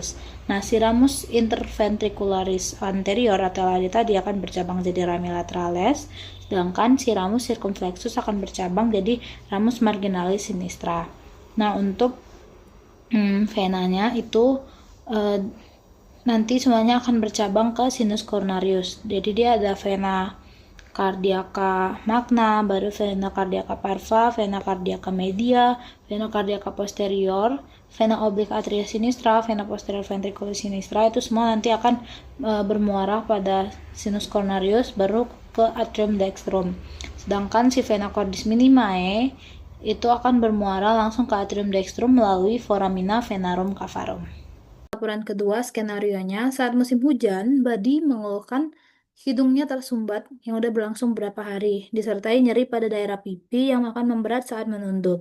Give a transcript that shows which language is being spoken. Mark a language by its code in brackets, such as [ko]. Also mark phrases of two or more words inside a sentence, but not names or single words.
[id] Nah, si [la] ramus interventricularis anterior [id] atau LAD tadi akan bercabang jadi [la] rami laterales, [id] sedangkan si [la] ramus circumflexus [id] akan bercabang jadi [la] ramus marginalis sinistra. [id] Nah, untuk venanya itu nanti semuanya akan bercabang ke [la] sinus coronarius. [id] Jadi dia ada [la] vena cardiaca magna, [id] baru [la] vena cardiaca parva, vena cardiaca media, vena cardiaca posterior, vena oblique atria sinistra, vena posterior ventriculis sinistra. [id] Itu semua nanti akan bermuara pada [la] sinus coronarius [id] baru ke [la] atrium dextrum. [id] Sedangkan si [la] vena cordis minimae [id] itu akan bermuara langsung ke [la] atrium dextrum [id] melalui [la] foramina venarum cavarum. [id] Laporan kedua, skenarionya, saat musim hujan, Badi mengeluhkan hidungnya tersumbat yang udah berlangsung beberapa hari, disertai nyeri pada daerah pipi yang akan memberat saat menunduk.